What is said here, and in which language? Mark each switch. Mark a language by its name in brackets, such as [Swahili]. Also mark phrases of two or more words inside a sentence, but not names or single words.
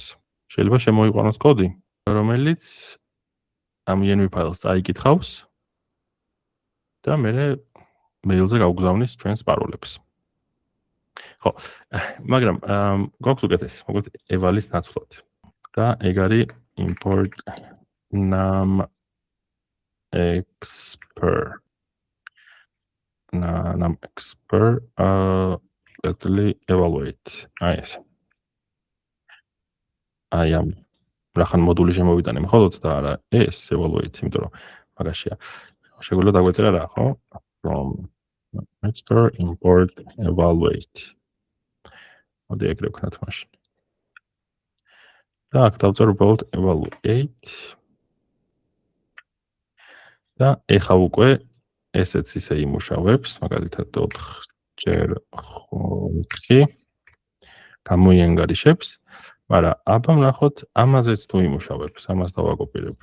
[Georgian] შეიძლება შემოიყვანოს კოდი, რომელიც ამ env ფაილს აიკითხავს და მე მეილზე გავგზავნის ჩვენს პაროლებს. ხო, მაგრამ გვაქვს უკეთეს, მოკლედ eval-ის ნაცვლად. და ეგ არის [English] import num expert num expert actually evaluate [Georgian] აი ეს აი ამ რახან მოდული შემოვიტანე მხოლოდ და არა ეს evaluate, იმიტომ რომ მაგაშია შეგვიძლია დაგვეწერა რა ხო [English] from expert import evaluate [Georgian] მოდი ეგრე ვქნათ მაშინ და აქ დავწერო უბრალოდ evaluate და ეხა უკვე ესეც ისე იმუშავებს, მაგალითად 4x5 გამოიანგარიშებს, მაგრამ აბა ვნახოთ ამაზეც თუ იმუშავებს, ამას დავაკოპირებ.